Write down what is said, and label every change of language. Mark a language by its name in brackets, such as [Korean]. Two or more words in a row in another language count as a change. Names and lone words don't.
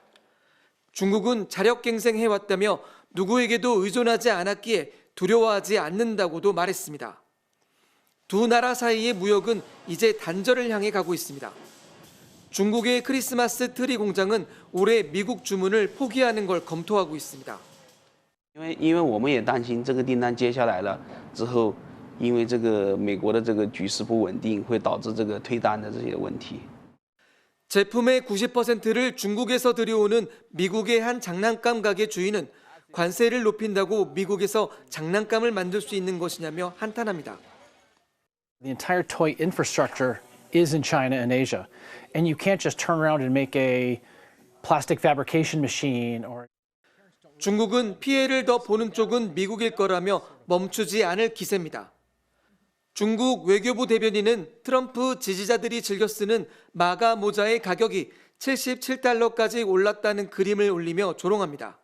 [Korean] 중국은 자력갱생해왔다며 누구에게도 의존하지 않았기에 두려워하지 않는다고도 말했습니다. 두 나라 사이의 무역은 이제 단절을 향해 가고 있습니다. 중국의 크리스마스 트리 공장은 올해 미국 주문을 포기하는 걸 검토하고 있습니다. [Chinese] 因为我们也担心这个订单接下来了之后，因为这个美国的这个局势不稳定，会导致这个退单的这些问题。 [Korean] 제품의 90%를 중국에서 들여오는 미국의 한 장난감 가게 주인은 관세를 높인다고 미국에서 장난감을 만들 수 있는 것이냐며 한탄합니다. [English] The entire toy infrastructure is in China and Asia, and you can't just turn around and make a plastic fabrication machine or [Korean] 중국은 피해를 더 보는 쪽은 미국일 거라며 멈추지 않을 기세입니다. 중국 외교부 대변인은 트럼프 지지자들이 즐겨 쓰는 마가 모자의 가격이 77달러까지 올랐다는 그림을 올리며 조롱합니다.